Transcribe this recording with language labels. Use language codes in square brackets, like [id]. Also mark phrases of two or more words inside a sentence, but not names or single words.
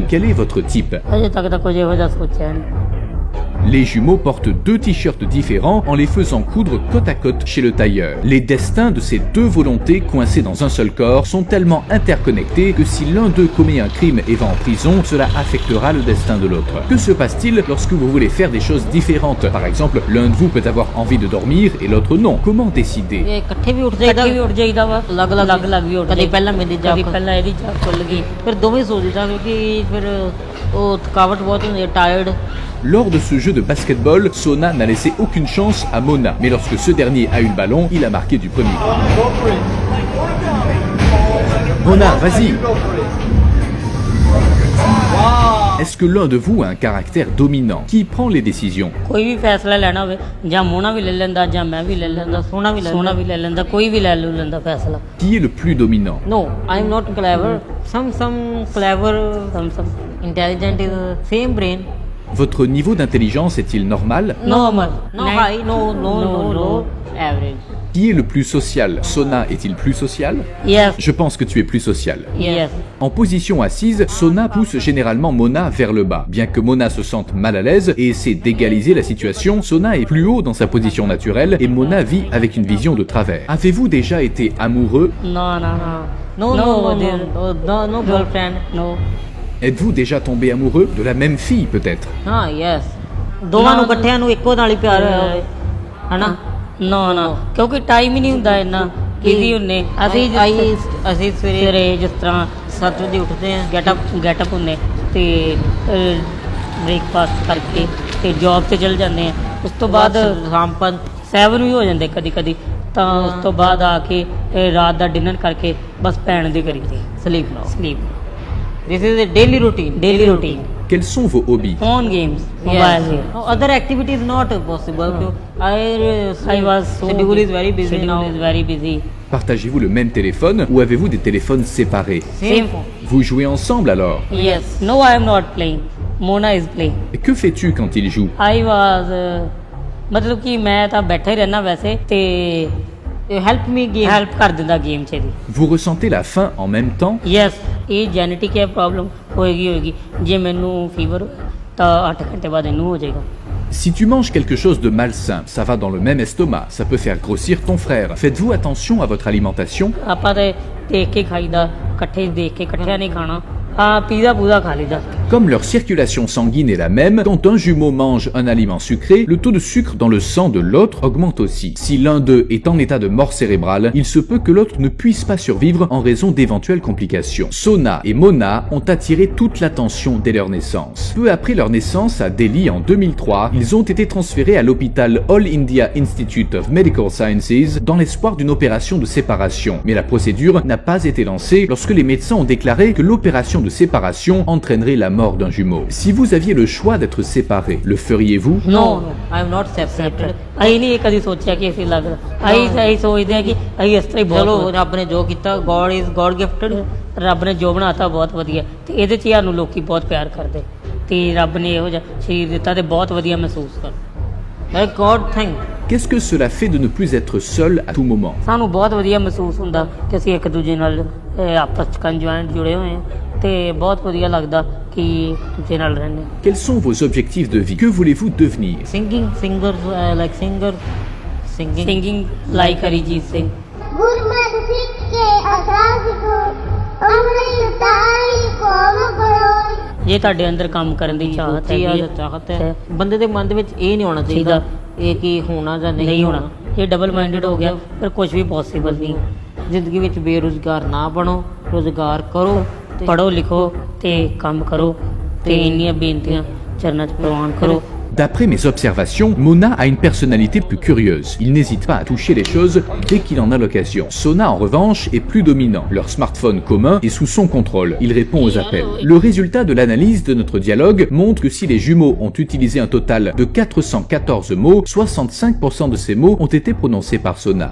[fr] Quel est votre type? [pa] ਅਜੇ ਤੱਕ ਤਾਂ ਕੁਝ ਇਹੋ ਜਿਹਾ ਸੋਚਿਆ ਨਹੀਂ। [fr] Les jumeaux portent 2 t-shirts différents en les faisant coudre côte à côte chez le tailleur. Les destins de ces 2 volontés coincées dans un seul corps sont tellement interconnectés que si l'un d'eux commet un crime et va en prison, cela affectera le destin de l'autre. Que se passe-t-il lorsque vous voulez faire des choses différentes? Par exemple, l'un de vous peut avoir envie de dormir et l'autre non. Comment décider? [pa] ਇਹ ਇਕੱਠੇ ਵੀ ਉੱਠ ਜਾਈਦਾ ਵਾ, ਅਲੱਗ ਵੀ ਉੱਠ ਕਦੇ ਪਹਿਲਾਂ ਮੇਰੀ ਜਾਗ ਪਹਿਲਾਂ ਇਹਦੀ ਜਾਗ ਖੁੱਲ ਗਈ, ਫਿਰ ਦੋਵੇਂ ਸੋ ਜਾਈਦਾ ਕਿਉਂਕਿ ਫਿਰ ਉਹ ਥਕਾਵਟ ਬਹੁਤ ਹੁੰਦੀ ਹੈ, ਟਾਇਰਡ। [fr] Lors de ce jeu de basketball, Sona n'a laissé aucune chance à Mona. Mais lorsque ce dernier a eu le ballon, il a marqué du premier. Mona, vas-y! Est-ce que l'un de vous a un caractère dominant? Qui prend les décisions? [pa] ਕੋਈ ਵੀ ਫੈਸਲਾ ਲੈਣਾ ਹੋਵੇ ਜਾਂ ਮੋਨਾ ਵੀ ਲੈ ਲੈਂਦਾ ਜਾਂ ਮੈਂ ਵੀ ਲੈ ਲੈਂਦਾ, ਸੋਨਾ ਵੀ ਲੈ ਲੈਂਦਾ, ਕੋਈ ਵੀ ਲੈ ਲੈਂਦਾ ਫੈਸਲਾ। [fr] Qui est le plus dominant? [en] No, I am not clever. Some clever, some intelligent is same brain. [fr] Votre niveau d'intelligence est-il normal? [en] Normal. No high, no low, average. [fr] Qui est le plus social? Sona est-il plus social? [en] Yes. [fr] Je pense que tu es plus social. [en] Yes. [fr] En position assise, Sona pousse généralement Mona vers le bas. Bien que Mona se sente mal à l'aise et essaie d'égaliser la situation, Sona est plus haut dans sa position naturelle et Mona vit avec une vision de travers. Avez-vous déjà été amoureux? [en] No, girlfriend, no. [fr] Êtes-vous déjà tombé amoureux de la même fille peut-être? [pa] ਹਾਂ ਯੈਸ ਦੋਵਾਂ ਨੂੰ ਇਕੱਠਿਆਂ ਨੂੰ ਇੱਕੋ ਨਾਲ ਹੀ ਪਿਆਰ ਹੋਇਆ ਹੋਵੇ ਹਨਾ। ਨਾ ਕਿਉਂਕਿ ਟਾਈਮ ਹੀ ਨਹੀਂ ਹੁੰਦਾ ਇੰਨਾ, ਬਿਜ਼ੀ ਹੁੰਨੇ ਅਸੀਂ ਸਵੇਰੇ ਜਿਸ ਤਰ੍ਹਾਂ 7 ਵਜੇ ਉੱਠਦੇ ਆ, [en] get up [pa] ਹੁੰਨੇ ਤੇ ਬ੍ਰੇਕਫਾਸਟ ਕਰਕੇ ਤੇ ਜੌਬ ਤੇ ਚਲ ਜਾਂਦੇ ਆ। ਉਸ ਤੋਂ ਬਾਅਦ ਸ਼ਾਮ 7 ਵੀ ਹੋ ਜਾਂਦੇ ਕਦੀ ਕਦੀ, ਤਾਂ ਉਸ ਤੋਂ ਬਾਅਦ ਆ ਕੇ ਰਾਤ ਦਾ ਡਿਨਰ ਕਰਕੇ ਬਸ ਪੈਣ ਦੀ ਕਰੀ ਸਲੀਪ। [en] This is a daily routine. [fr] Quels sont vos hobbies? [en] Phone games, Yes. mobile. No, other activities not possible. No. I was so schedule is very busy schedule now. is very busy. [fr] Partagez-vous le même téléphone ou avez-vous des téléphones séparés? [en] Same phone. [fr] Vous jouez ensemble alors? [en] Yes. No, I am not playing. Mona is playing. [fr] Et que fais-tu quand il joue? [en] I was [pa] ਮਤਲਬ ਕਿ ਮੈਂ ਤਾਂ ਬੈਠਾ ਹੀ ਰਹਿਣਾ ਵੈਸੇ ਤੇ [en] Help me game. [pa] ਹੈਲਪ ਕਰ ਦਿੰਦਾ ਗੇਮ 'ਚ ਦੀ। [fr] Vous ressentez la faim en même temps? [pa] ਯੈਸ, ਇਹ ਜੈਨੇਟਿਕ ਹੈ ਪ੍ਰੋਬਲਮ ਹੋਏਗੀ। ਜੇ ਮੈਨੂੰ ਫੀਵਰ ਤਾਂ 8 ਘੰਟੇ ਬਾਅਦ ਇਹਨੂੰ ਹੋ ਜਾਏਗਾ। [fr] Si tu manges quelque chose de malsain, ça va dans le même estomac, ça peut faire grossir ton frère. Faites-vous attention à votre alimentation? [pa] ਆਪਾਂ ਤੇ ਦੇਖ ਕੇ ਖਾਈਦਾ, ਇਕੱਠੇ ਦੇਖ ਕੇ ਇਕੱਠਿਆਂ ਨਹੀਂ ਖਾਣਾ। ਹਾਂ, ਪੀਜ਼ਾ ਪੂਜ਼ਾ ਖਾ ਲਈਦਾ। [fr] Comme leur circulation sanguine est la même, quand un jumeau mange un aliment sucré, le taux de sucre dans le sang de l'autre augmente aussi. Si l'un d'eux est en état de mort cérébrale, il se peut que l'autre ne puisse pas survivre en raison d'éventuelles complications. Sona et Mona ont attiré toute l'attention dès leur naissance. Peu après leur naissance à Delhi en 2003, ils ont été transférés à l'hôpital All India Institute of Medical Sciences dans l'espoir d'une opération de séparation. Mais la procédure n'a pas été lancée lorsque les médecins ont déclaré que l'opération de séparation entraînerait la mort d'un jumeau. Si vous aviez le choix d'être séparés, le feriez-vous? [en] No, I am not separated. [pa] ਅਸੀਂ ਨਹੀਂ ਇਹ ਕਦੀ ਸੋਚਿਆ ਕਿ ਅਸੀਂ ਲੱਗਦਾ। ਅਸੀਂ ਸੋਚਦੇ ਹਾਂ ਕਿ ਅਸੀਂ ਇਸ ਤਰ੍ਹਾਂ ਹੀ ਚਲੋ ਬਹੁਤ ਰੱਬ ਨੇ ਜੋ ਕੀਤਾ, [en] God is God gifted. [pa] ਰੱਬ ਨੇ ਜੋ ਬਣਾਤਾ ਬਹੁਤ ਵਧੀਆ, ਤੇ ਇਹਦੇ 'ਚ ਸਾਨੂੰ ਲੋਕੀ ਬਹੁਤ ਪਿਆਰ ਕਰਦੇ, ਤੇ ਰੱਬ ਨੇ ਇਹੋ ਜਿਹਾ ਸਰੀਰ ਦਿੱਤਾ ਤੇ ਬਹੁਤ ਵਧੀਆ ਮਹਿਸੂਸ ਕਰ। [en] Like God thing. [fr] Qu'est-ce que cela fait de ne plus être seul à tout moment? [pa] ਸਾਨੂੰ ਬਹੁਤ ਵਧੀਆ ਮਹਿਸੂਸ ਹੁੰਦਾ ਕਿ ਅਸੀਂ ਇੱਕ ਦੂਜੇ ਨਾਲ ਆਪਸ 'ਚ ਕੰਜੁਆਇੰਟ ਜੁੜੇ ਹੋਏ ਹਾਂ, ਤੇ ਬਹੁਤ ਵਧੀਆ ਲੱਗਦਾ ਕਿ ਦੂਜੇ ਨਾਲ ਰਹਿੰਦੇ ਹਾਂ। [fr] Quels sont vos objectifs de vie? Que voulez-vous devenir? [en] Singing, singing. singing like Arijit Singh. गुरमत सिख के असास को अमृत ताई कौम करो। [pa] ਜੇ ਤੁਹਾਡੇ ਅੰਦਰ ਕੰਮ ਕਰਨ ਦੀ ਚਾਹਤ ਚਾਹਤ ਹੈਗੀ ਹੈ, ਚਾਹਤ ਹੈ। ਬੰਦੇ ਦੇ ਮਨ ਦੇ ਵਿੱਚ ਇਹ ਨਹੀਂ ਹੋਣਾ ਚਾਹੀਦਾ ਇਹ ਕੀ ਹੋਣਾ ਜਾਂ ਨਹੀਂ ਹੋਣਾ, ਇਹ [en] double minded [pa] ਹੋ ਗਿਆ, ਫਿਰ ਕੁਝ ਵੀ ਪੋਸੀਬਲ ਨਹੀਂ। ਜ਼ਿੰਦਗੀ ਵਿੱਚ ਬੇਰੁਜ਼ਗਾਰ ਨਾ ਬਣੋ, ਰੁਜ਼ਗਾਰ ਕਰੋ, ਪੜ੍ਹੋ ਲਿਖੋ ਤੇ ਕੰਮ ਕਰੋ, ਤੇ ਇੰਨੀਆਂ ਬੇਨਤੀਆਂ ਚਰਨਾਂ 'ਚ ਪ੍ਰਵਾਨ ਕਰੋ। [fr] D'après mes observations, Mona a une personnalité plus curieuse. Il n'hésite pas à toucher les choses dès qu'il en a l'occasion. Sona, en revanche, est plus dominant. Leur smartphone commun est sous son contrôle. Il répond aux appels. Le résultat de l'analyse de notre dialogue montre que si les jumeaux ont utilisé un total de 414 mots, 65% de ces mots ont été prononcés par Sona.